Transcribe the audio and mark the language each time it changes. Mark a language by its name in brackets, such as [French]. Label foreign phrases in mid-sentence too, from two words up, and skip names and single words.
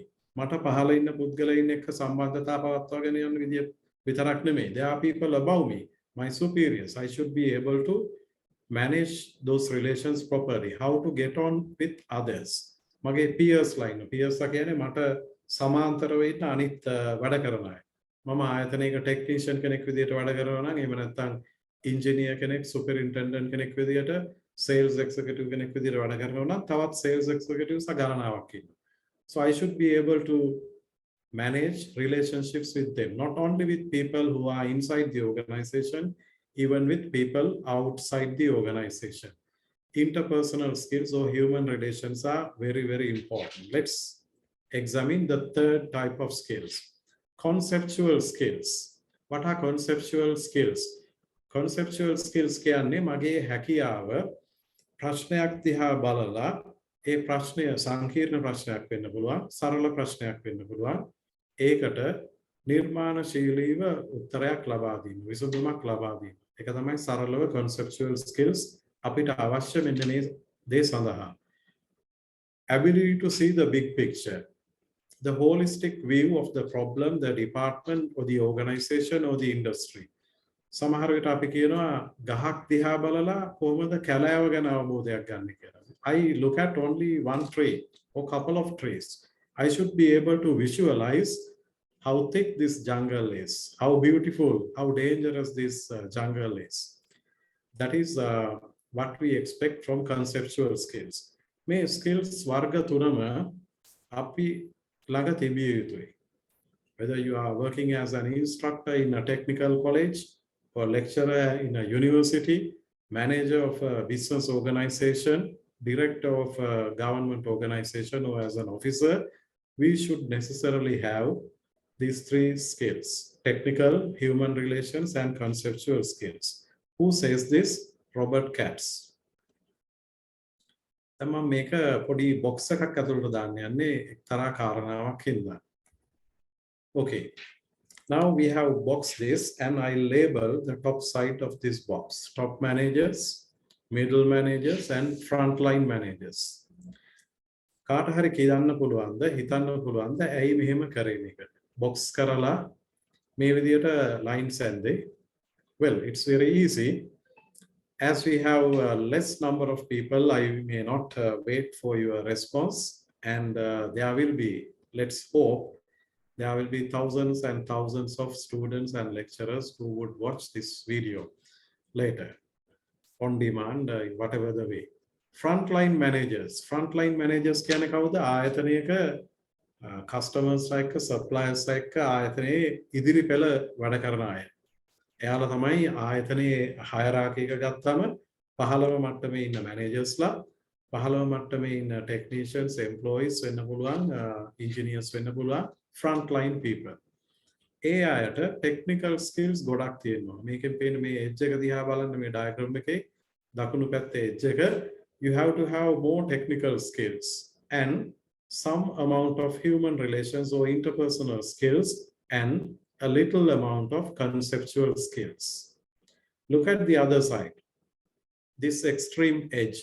[Sinhala] මට පහළ ඉන්න පුද්ගලයන් එක්ක සම්බන්ධතා පවත්වාගෙන යන විදිය විතරක් නෙමෙයි. [English] There are people above me, my superiors. I should be able to manage those relations properly. How to get on with others. [Sinhala] මගේ [English] peers line. [Sinhala] Peers කියන්නේ මට සමාන්තරව ඉන්න අනිත් වැඩ කරන අය. මම ආයතනයක technician කෙනෙක් විදියට වැඩ කරනවා නම් එහෙම නැත්නම් engineer කෙනෙක්, superintendent කෙනෙක් විදියට, [English] sales executive [Sinhala] කෙනෙක් විදියට වැඩ කරනවා නම් තවත් [English] sales executives [Sinhala] ගණනාවක් ඉන්නවා. [English] So I should be able to manage relationships with them, not only with people who are inside the organization, even with people outside the organization. Interpersonal skills or human relations are very, very important. Let's examine the third type of skills. Conceptual skills. What are conceptual skills? Conceptual skills [Sinhala] කියන්නේ මගේ හැකියාව ප්‍රශ්නයක් දිහා බලලා ඒ ප්‍රශ්නය සංකීර්ණ ප්‍රශ්නයක් වෙන්න පුළුවන්, සරල ප්‍රශ්නයක් වෙන්න පුළුවන්. ඒකට නිර්මාණශීලීව උත්තරයක් ලබා දීම, විසඳුමක් ලබා දීම. ඒක තමයි සරලව [English] conceptual skills [Sinhala] අපිට අවශ්‍ය මෙන්න මේ දේ සඳහා. [English] Ability to see the big picture, the holistic view of the problem, the department or the organization or the industry. [Sinhala] සමහර විට අපි කියනවා ගහක් දිහා බලලා කොහොමද කැලෑව ගැන අවබෝධයක් ගන්න කියලා. [English] I look at only one tree or couple of trees. I should be able to visualize how thick this jungle is, how beautiful, how dangerous this jungle is. That is what we expect from conceptual skills. [Sinhala] මේ skills වර්ග තුනම අපි ළඟ තිබිය යුතුයි. [English] Whether you are working as an instructor in a technical college, or lecturer in a university, manager of a business organization, director of a government organization, or as an officer, we should necessarily have these three skills: technical, human relations, and conceptual skills. Who says this? Robert Katz. [Sinhala] මම මේක පොඩි බොක්ස් එකක් ඇතුළට දාන්න යන්නේ එක්තරා කාරණාවක් හින්දා. Okay. [English] Now we have boxed this and I label the top side of this box: top managers, middle managers, and frontline managers. [Sinhala] කාට හරි කියන්න පුළුවන්ද, හිතන්න පුළුවන්ද ඇයි මෙහෙම කරේ මේක? box කරලා මේ විදියට lines ඇන්දේ? [English] Well, it's very easy. As we have less number of people, I may not wait for your response, and there will be, let's hope, there will be thousands and thousands of students and lecturers who would watch this video later on demand, in whatever the way. Frontline managers. Frontline managers [Sinhala] කියන්නේ කවුද? ආයතනයක [English] customers like suppliers like [Sinhala] ආයතනයේ ඉදිරි පෙළ වැඩ කරන අය. එයාලා තමයි ආයතනයේ hierarchy එක ගත්තම 15 මට්ටමේ ඉන්න managers-ලා, 15 මට්ටමේ ඉන්න technicians, employees වෙන්න පුළුවන්, engineers වෙන්න පුළුවන්, [English] frontline people. [Sinhala] ඒ අයට technical skills ගොඩක් තියෙනවා. මේකෙන් පේන මේ edge එක දිහා බලන්න මේ diagram එකේ දකුණු පැත්තේ edge එක, [English] you have to have more technical skills and some amount of human relations or interpersonal skills and a little amount of conceptual skills. Look at the other side, this extreme edge.